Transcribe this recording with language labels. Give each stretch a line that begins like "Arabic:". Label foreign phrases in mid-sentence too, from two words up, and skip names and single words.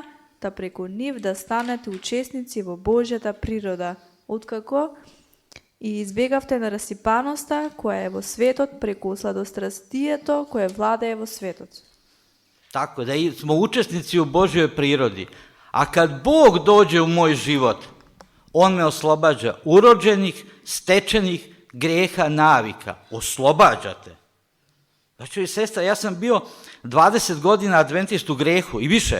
Macedonian: да преку нив да станете учесници во Божјата природа, откако и избегавте на расипаноста која е во светот преку сладострастието koje владее во светот.
Serbian: Tako da smo učesnici u Božjoj prirodi. A kad Bog dođe u moj život, On me oslobađa urođenih, stečenih grijeha, navika. Oslobađate. Znači, sestra, ja sam bio 20 godina adventist u grijehu i više.